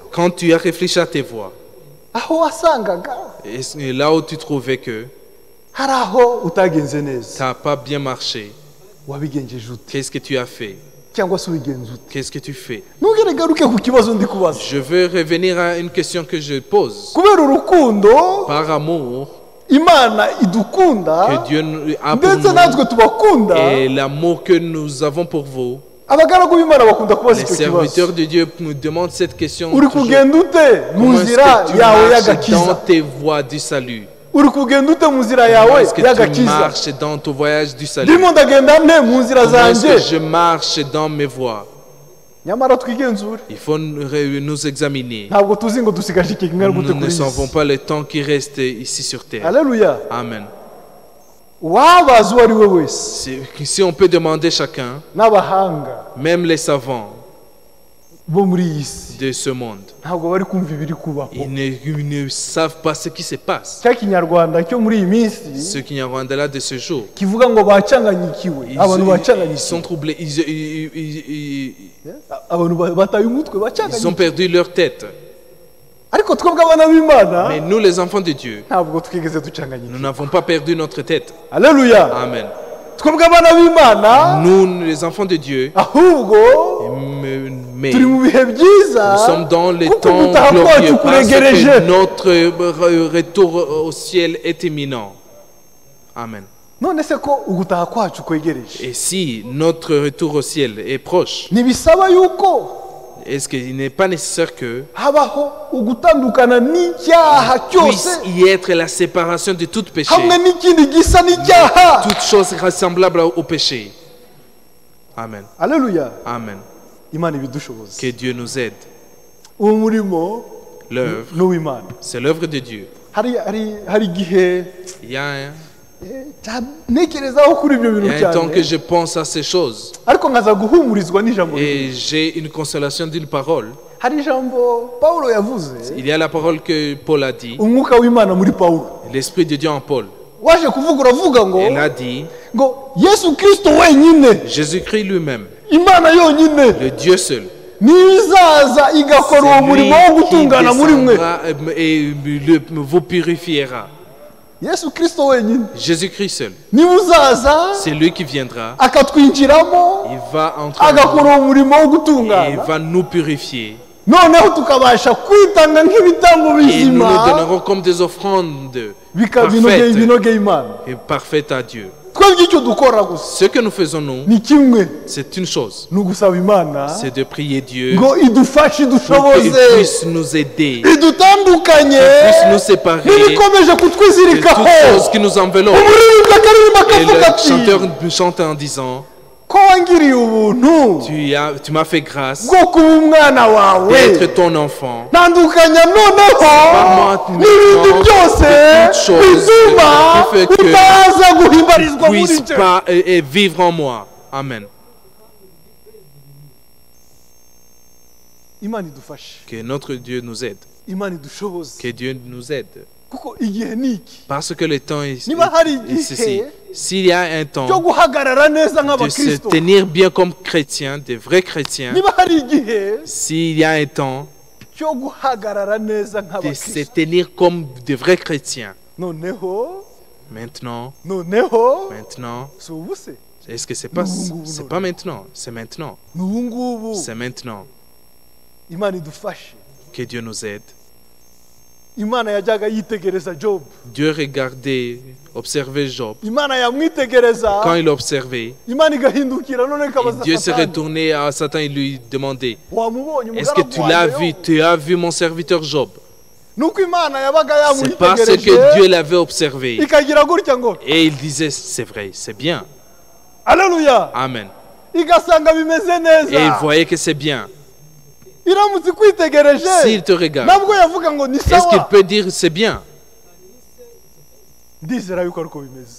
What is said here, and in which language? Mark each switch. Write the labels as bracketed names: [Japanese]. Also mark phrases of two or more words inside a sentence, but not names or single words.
[French] Quand tu as réfléchi à tes voies, [Kinyarwanda] aho wasangaga [French] et là où tu trouvais que [Kinyarwanda] hari aho utagenze neza [French] ça n'a pas bien marché, [Kinyarwanda] wabigenjeje ute [French] qu'est-ce que tu as fait? [Kinyarwanda] cyangwa se ubigenza ute [French] Qu'est-ce que tu fais? [Kinyarwanda] ntugere garuke ku kibazo ndi kubaza [French] Je veux revenir à une question que je pose. [Kinyarwanda] kubera urukundo [French] Par amour [Kinyarwanda] imana idukunda [French] que Dieu a pour [Kinyarwanda] ndetse natwe [French] nous [Kinyarwanda] tubakunda [French] et l'amour que nous avons pour vous, [Kinyarwanda] abagaragu b'imana bakunda kubaza [French] les [Kinyarwanda] icyo kibazo [French] serviteurs de Dieu nous demandent cette question [Kinyarwanda] uri [French] toujours. [Kinyarwanda] kugenda ute mu [French] Comment est-ce [Kinyarwanda] nzira [French] que tu [Kinyarwanda] yawe [French] marches dans [Kinyarwanda] y'agakiza [French] tes voies du salut? [Kinyarwanda] uri kugenda ute mu nzira [French] Comment [Kinyarwanda] yawe [French] est-ce que tu [Kinyarwanda] y'agakiza [French] marches dans ton voyage du salut? [Kinyarwanda] ndimo ndagenda nte mu nzira [French] Comment est-ce [Kinyarwanda] zanjye [French] que je marche dans mes voies? [Kinyarwanda] nyamara twigenzure [French] Il faut nous examiner. [Kinyarwanda] ntabwo tuzi ngo dusigaje iki kingana gute [French] Nous ne [Kinyarwanda] kuri iyi [French] savons [Kinyarwanda] si [French] pas le temps qui reste ici sur terre. [Kinyarwanda] aleluya [French] Amen. [Kinyarwanda] wabaza uwo ari we wese [French] Si on peut demander chacun, [Kinyarwanda] n'abahanga [French] même les savants [Kinyarwanda] bo muri iyi si [French] de ce monde, [Kinyarwanda] ntabwo bari kumva ibiri kubaho [French] ils ne savent pas ce qui se passe. [Kinyarwanda] cya kinyarwanda cyo muri iyi minsi [French] Ce Kinyarwanda de ce jour, [Kinyarwanda] kivuga ngo bacanganyikiwe abantu [French] ils [Kinyarwanda] bacanganyikiwe [French] sont troublés, [Kinyarwanda] abantu bataye umutwe [French] ils ont [Kinyarwanda] bacanganyikiwe [French] perdu leur tête. [Kinyarwanda] ariko twebwe abana b'imana [French] Mais nous, les enfants de Dieu, [Kinyarwanda] ntabwo twigeze [French] nous [Kinyarwanda] ducanganyikiwe [French] n'avons pas perdu notre tête. [Kinyarwanda] aleluya [French] Amen. [Kinyarwanda] twebwe abana b'imana [French] Nous, les enfants de Dieu, [Kinyarwanda] ahubwo [French] mais [Kinyarwanda] turi mu bihe byiza [French] nous sommes dans les [Kinyarwanda] kuko [French] temps [Kinyarwanda] gutaha kwacu [French] glorieux parce [Kinyarwanda] kuregereje [French] que notre retour au ciel est imminent. Amen. [Kinyarwanda] none se ko ugutaha kwacu kwegereje [French] Et si notre retour au ciel est proche, [Kinyarwanda] ntibisaba yuko [French] est-ce qu'il n'est pas nécessaire que [Kinyarwanda] habaho ugutandukana n'icyaha cyose [French] puisse y être la séparation de tout péché, [Kinyarwanda] hamwe n'ikindi gisa n'icyaha [French] toute chose rassemblable au péché? Amen. [Kinyarwanda] aleluya [French] Amen. [Kinyarwanda] imana ibidushoboza [French] Que Dieu nous aide. [Kinyarwanda] uwo murimo [French] L'œuvre, [Kinyarwanda] ni uw'imana [French] c'est l'œuvre de Dieu. [Kinyarwanda] hari igihe [French] Il y a [Kinyarwanda] ntekerezaho kuri ibyo bintu [French] un temps que [Kinyarwanda] cyane [French] je pense à ces choses [Kinyarwanda] ariko nkaza guhumurizwa n'ijambo [French] et j'ai une consolation d'une parole. [Kinyarwanda] hari ijambo pawulo yavuze [French] Il y a la parole que Paul a dit, [Kinyarwanda] umwuka w'imana muri pawulo [French] l'Esprit de Dieu en Paul. [Kinyarwanda] waje kuvuga uravuga ngo [French] Il a dit, [Kinyarwanda] ngo yesu kirisito wenyine [French] Jésus-Christ lui-même, [Kinyarwanda] imana yonyine [French] le Dieu seul, [Kinyarwanda] niyo izaza igakora uwo [French] c'est [Kinyarwanda] murimo wo [French] lui qui [Kinyarwanda] gutungana muri mwe [French] descendra et vous purifiera. [Kinyarwanda] yesu kirisito wenyine [French] Jésus-Christ seul, [Kinyarwanda] niba uzaza [French] c'est lui qui viendra, [Kinyarwanda] akatwinjiramo [French] il va entrer en [Kinyarwanda] agakora uwo murimo wo [French] nous et il [Kinyarwanda] gutungana [French] va nous purifier. [Kinyarwanda] noneho tukabasha kwitanga nk'ibitambo [French] Et nous [Kinyarwanda] bizima [French] nous donnerons comme des offrandes [Kinyarwanda] binogeye binogeye imana [French] et parfaites à Dieu. [Kinyarwanda] twebwe icyo dukora gusa [French] Ce que nous faisons, nous, [Kinyarwanda] ni kimwe [French] c'est une chose, [Kinyarwanda] ni ugusaba imana [French] c'est de prier Dieu [Kinyarwanda] ngo idufashe [French] pour qu'il [Kinyarwanda] idushoboze [French] puisse nous aider, [Kinyarwanda] idutandukanye [French] qu'il puisse nous séparer [Kinyarwanda] n'ibikomeje [French] de toutes [Kinyarwanda] kutwizirikaho [French] choses qui nous enveloppent. [Kinyarwanda] umuririmbyi akaririmba [French] Et [Kinyarwanda] akavuga [French] le [Kinyarwanda] ati [French] chanteur chante en disant, [Kinyarwanda] ko wangiriye ubuntu [French] tu m'as fait grâce [Kinyarwanda] bwo kuba umwana wawe [French] d'être ton enfant. [Kinyarwanda] ntandukanya noneho [French] Parle-moi [Kinyarwanda] n'ibindi [French] maintenant [Kinyarwanda] byose [French] de toutes choses [Kinyarwanda] bituma [French] qui fait que [Kinyarwanda] utaza guhimbarizwa muri [French] Puisse [Kinyarwanda] cyo [French] pas et vivre en moi. Amen. [Kinyarwanda] imana idufashe [French] Que notre Dieu nous aide. [Kinyarwanda] imana idushoboze [French] Que Dieu nous aide. [Kinyarwanda] kuko igihe ni iki [French] Parce que le temps est [Kinyarwanda] niba hari [French] ceci. [Kinyarwanda] igihe [French] S'il y a un [Kinyarwanda] cyo [French] temps [Kinyarwanda] guhagarara neza [French] de se [Kinyarwanda] nk'abakristo [French] tenir bien comme chrétien, de vrais chrétiens, [Kinyarwanda] niba hari igihe [French] s'il y a un temps [Kinyarwanda] cyo guhagarara neza [French] de se [Kinyarwanda] nk'abakristo [French] tenir comme de vrais chrétiens, [Kinyarwanda] noneho [French] maintenant, [Kinyarwanda] si ubu se [French] est-ce que c'est pas maintenant, c'est maintenant, [Kinyarwanda] ni ubu ngubu [French] c'est maintenant [Kinyarwanda] imana idufashe [French] que Dieu nous aide. [Kinyarwanda] imana yajyaga yitegereza jobu [French] Dieu regardait, observait Job. [Kinyarwanda] imana yamwitegereza [French] Quand il observait, [Kinyarwanda] imana igahindukira none [French] et [Kinyarwanda] ikabaza [French] Dieu s'est [Kinyarwanda] satani [French] retourné à Satan et lui demandait, [Kinyarwanda] wamubonye [French] est-ce que tu l'as [Kinyarwanda] wanjye [French] vu, [Kinyarwanda] yo? [French] tu as vu mon serviteur Job? [Kinyarwanda] nuko imana yabaga [French] C'est parce que [Kinyarwanda] yamwitegereje [French] Dieu l'avait observé. [Kinyarwanda] ikagira gutya ngo [French] Et il disait, c'est vrai, c'est bien. [Kinyarwanda] aleluya [French] Amen. [Kinyarwanda] igasanga bimeze [French] Et il [Kinyarwanda] neza [French] voyait que c'est bien. [Kinyarwanda] iramutse ikwitegereje [French] S'il te regarde, [Kinyarwanda] nabwo yavuga ngo ni [French] est-ce qu'il [Kinyarwanda] sawa [French] peut dire c'est bien? [Kinyarwanda] ndizera yuko ari uko bimeze